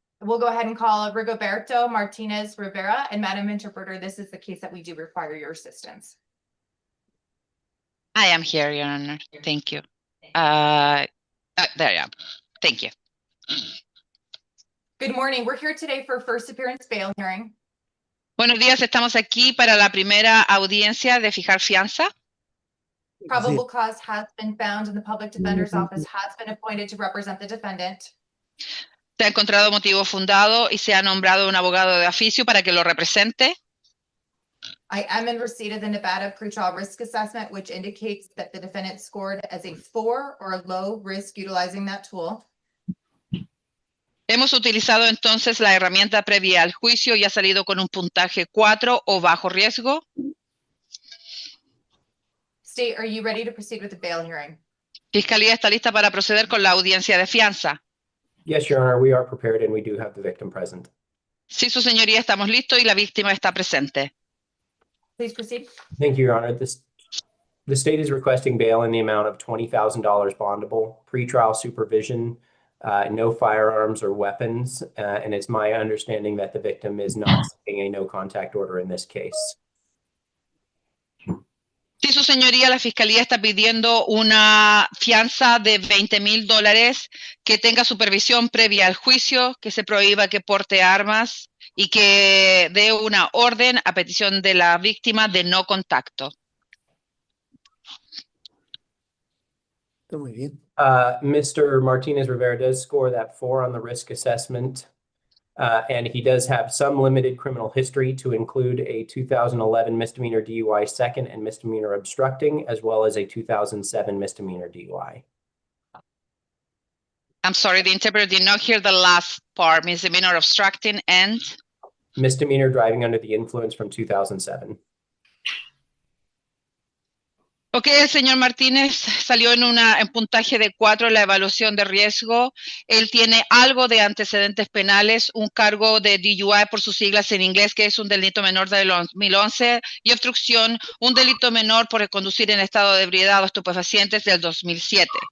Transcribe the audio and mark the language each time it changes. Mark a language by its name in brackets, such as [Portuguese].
[English] We'll go ahead and call Rigoberto Martinez Rivera. And Madam Interpreter, this is the case that we do require your assistance. I am here, Your Honor. Thank you. There I am. Thank you. Good morning. We're here today for first appearance bail hearing. [Spanish] Buenos días, estamos aquí para la primera audiencia de fijar fianza. [English] Probable cause has been found and the public defender's office has been appointed to represent the defendant. [Spanish] Se ha encontrado motivo fundado y se ha nombrado un abogado de oficio para que lo represente. [English] I am in receipt of the Nevada pretrial risk assessment, which indicates that the defendant scored as a 4 or a low risk utilizing that tool. [Spanish] Hemos utilizado entonces la herramienta previa al juicio y ha salido con un puntaje 4 o bajo riesgo. [English] State, are you ready to proceed with the bail hearing? [Spanish] Fiscalía está lista para proceder con la audiencia de fianza. [English] Yes, Your Honor, we are prepared and we do have the victim present. [Spanish] Sí, su señoría, estamos listos y la víctima está presente. [English] Please proceed. Thank you, Your Honor. The state is requesting bail in the amount of $20,000 bondable, pretrial supervision, no firearms or weapons, and it's my understanding that the victim is not seeking a no contact order in this case. Sí, su señoría, la fiscalía está pidiendo una fianza de $20,000 que tenga supervisión previa al juicio, que se prohíba que porte armas y que dé una orden a petición de la víctima de no contacto. [Spanish] Está muy bien. [English] Mr. Martinez Rivera does score that 4 on the risk assessment. And he does have some limited criminal history to include a 2011 misdemeanor DUI second and misdemeanor obstructing, as well as a 2007 misdemeanor DUI. I'm sorry, the interpreter did not hear the last part, misdemeanor obstructing and Misdemeanor driving under the influence from 2007. [Spanish] Ok, el señor Martínez salió en puntaje de 4 en la evaluación de riesgo. Él tiene algo de antecedentes penales, un cargo de DUI por sus siglas en inglés, que es un delito menor del 2011, y obstrucción, un delito menor por conducir en estado de ebriedad o estupefacientes del 2007.